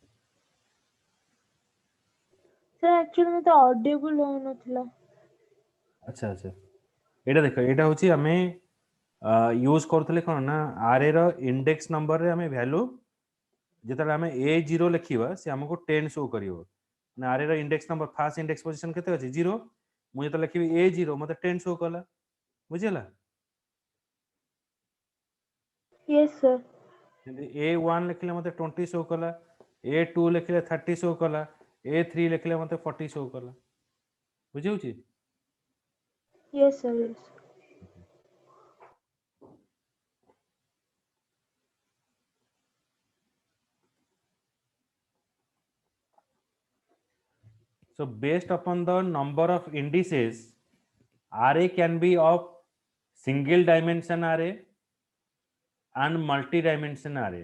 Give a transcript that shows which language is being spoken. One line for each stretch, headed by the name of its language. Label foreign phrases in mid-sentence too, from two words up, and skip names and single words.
English: Sir, actually
Odia: ମତେ audible ହେଉ ନଥିଲା. ଅଚ୍ଛା ଅଚ୍ଛା ଏଟା ଦେଖ ଏଟା ହେଉଛି ଆମେ ୟୁଜ୍ କରୁଥିଲେ କଣ ନା ଆରେ ର
English: index number
Odia: ରେ ଆମେ ଭାଲ୍ୟୁ ଯେତେବେଳେ ଆମେ A0 ଲେଖିବା ସେ ଆମକୁ 10 ଶୋ କରିବ ନା ଆରେ ର
English: index number first index position
Odia: କେତେ ଅଛି 0 ମୁଁ ଯେତେ ଲେଖିବି A0 ମତେ 10 ଶୋ କଲା ବୁଝିଲ
English: Yes, sir.
Odia: A1 ଲେଖିଲେ ମତେ 20 ଶୋ କଲା, A2 ଲେଖିଲେ 30 ଶୋ କଲା, A3 ଲେଖିଲେ ମତେ 40 ଶୋ କଲା। ବୁଝି ହେଉଛି?
English: Yes, sir. Yes. So based upon the number of indices, array can be of single dimension array and multi-dimension array.